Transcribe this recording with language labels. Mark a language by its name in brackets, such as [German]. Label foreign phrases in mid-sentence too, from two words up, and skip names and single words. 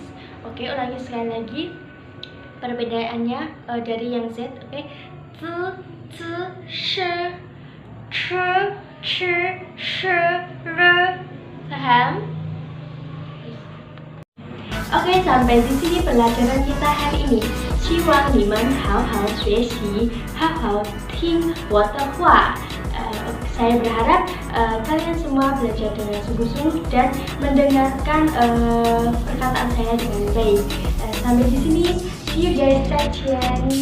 [Indonesian] Oke, ulangi sekali lagi perbedaannya dari yang Z. Oke, sh, sh, r. Paham? Oke, sampai di sini pelajaran kita hari ini. [Chinese] 希望你们好好学习，好好听我的话。 [Indonesian] Saya berharap kalian semua belajar dengan sungguh-sungguh dan mendengarkan perkataan saya dengan baik. Sampai di sini, [English] see you guys, [Chinese] 再见。